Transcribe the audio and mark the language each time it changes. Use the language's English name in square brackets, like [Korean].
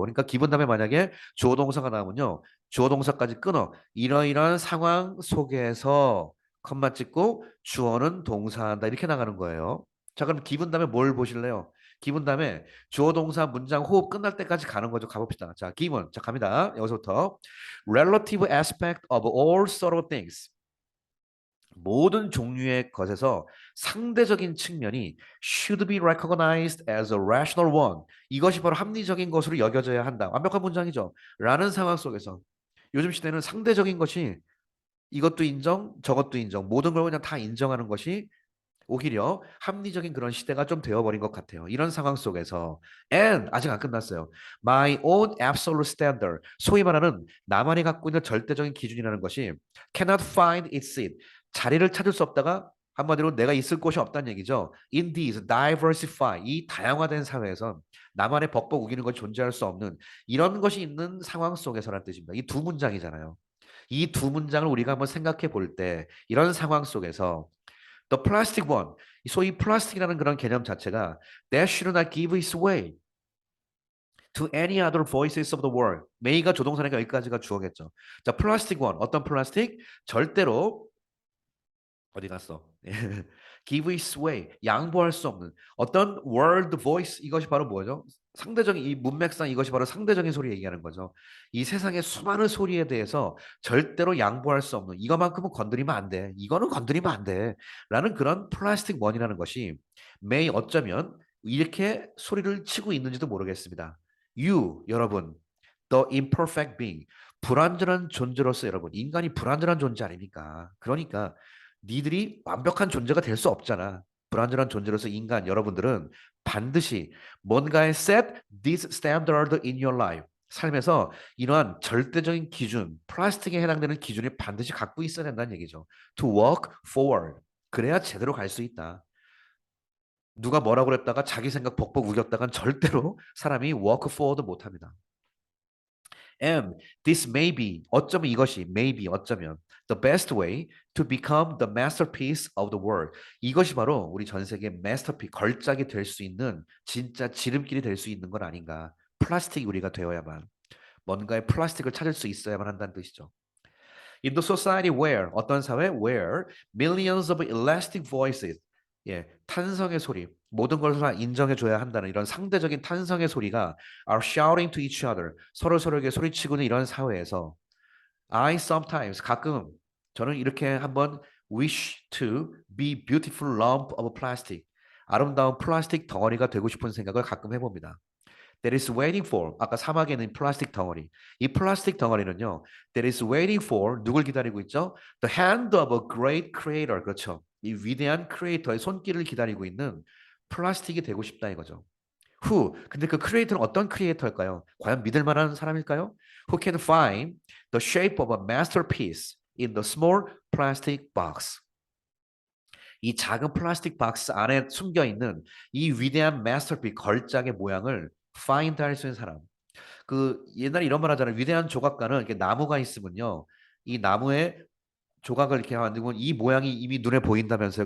[Korean] 그러니까 기본 다음에 만약에 주어 동사가 나오면요. 주어 동사까지 끊어. 이러이러한 상황 속에서 컴마 찍고 주어는 동사한다. 이렇게 나가는 거예요. 자, 그럼 기본 다음에 뭘 보실래요? 기본 다음에 주어 동사 문장 호흡 끝날 때까지 가는 거죠. 가봅시다. 자, 기본. 자, 갑니다. 여기서부터. [English] Relative aspect of all sort of things. [Korean] 모든 종류의 것에서 상대적인 측면이 [English] should be recognized as a rational one. [Korean] 이것이 바로 합리적인 것으로 여겨져야 한다. 완벽한 문장이죠. 라는 상황 속에서 요즘 시대는 상대적인 것이 이것도 인정, 저것도 인정, 모든 걸 그냥 다 인정하는 것이 오히려 합리적인 그런 시대가 좀 되어버린 것 같아요. 이런 상황 속에서 and 아직 안 끝났어요. [English] My own absolute standard, [Korean] 소위 말하는 나만이 갖고 있는 절대적인 기준이라는 것이 [English] cannot find its seat, [Korean] 자리를 찾을 수 없다가 한마디로 내가 있을 곳이 없다는 얘기죠. [English] In this diversify, [Korean] 이 다양화된 사회에선 나만의 벅벅 우기는 건 존재할 수 없는 이런 것이 있는 상황 속에서라는 뜻입니다. 이 두 문장이잖아요. 이 두 문장을 우리가 한번 생각해 볼 때 이런 상황 속에서 [English] The plastic one. [Korean] 소위 플라스틱이라는 그런 개념 자체가 [English] that should not give its way to any other voices of the world. [Korean] 메이가 조동사니까 여기까지가 주어겠죠. 자, 플라스틱 one. 어떤 플라스틱? 절대로 어디 갔어? [English] give its way. [Korean] 양보할 수 없는 어떤 world voice. 이것이 바로 뭐죠? 상대적인 이 문맥상 이것이 바로 상대적인 소리 얘기하는 거죠. 이 세상의 수많은 소리에 대해서 절대로 양보할 수 없는 이것만큼은 건드리면 안 돼. 이거는 건드리면 안 돼. 라는 그런 플라스틱 원이라는 것이 may 어쩌면 이렇게 소리를 치고 있는지도 모르겠습니다. You 여러분 [English] the imperfect being [Korean] 불완전한 존재로서 여러분 인간이 불완전한 존재 아닙니까? 그러니까 니들이 완벽한 존재가 될 수 없잖아. 불완전한 존재로서 인간 여러분들은 반드시 뭔가에 [English] set this standard in your life. [Korean] 삶에서 이러한 절대적인 기준, 플라스틱에 해당되는 기준을 반드시 갖고 있어야 된다는 얘기죠. [English] To walk forward. [Korean] 그래야 제대로 갈 수 있다. 누가 뭐라고 그랬다가 자기 생각 벅벅 우겼다간 절대로 사람이 [English] walk forward [Korean] 못합니다. [English] And this may be, [Korean] 어쩌면 이것이, [English] maybe, 어쩌면, the best way to become the masterpiece of the world. [Korean] 이것이 바로 우리 전 세계 masterpiece, 걸작이 될 수 있는, 진짜 지름길이 될 수 있는 건 아닌가. 플라스틱이 우리가 되어야만, 뭔가의 플라스틱을 찾을 수 있어야만 한다는 뜻이죠. [English] In the society where, 어떤 사회? Where millions of elastic voices, [Korean] 예, 탄성의 소리, 모든 것을 다 인정해줘야 한다는 이런 상대적인 탄성의 소리가 [English] are shouting to each other, [Korean] 서로 서로에게 소리치고는 이런 사회에서 [English] I sometimes, [Korean] 가끔 저는 이렇게 한번 [English] wish to be beautiful lump of plastic, [Korean] 아름다운 플라스틱 덩어리가 되고 싶은 생각을 가끔 해봅니다. That is waiting for, 아까 사막에 있는 플라스틱 덩어리. 이 플라스틱 덩어리는요, [English] that is waiting for, [Korean] 누굴 기다리고 있죠? [English] The hand of a great creator, [Korean] 그렇죠. 이 위대한 크리에이터의 손길을 기다리고 있는 플라스틱이 되고 싶다 이거죠. Who, 근데 그 크리에이터는 어떤 크리에이터일까요? 과연 믿을 만한 사람일까요? [English] Who can find the shape of a masterpiece in the small plastic box. [Korean] 이 작은 플라스틱 박스 안에 숨겨 있는 이 위대한 마스터피스 걸작의 모양을 find 할 수 있는 사람. 그 옛날에 이런 말 하잖아요. 위대한 조각가는 이렇게 나무가 있으면요. 이 나무에 조각을 이렇게 만들고 이 모양이 이미 눈에 보인다면서요.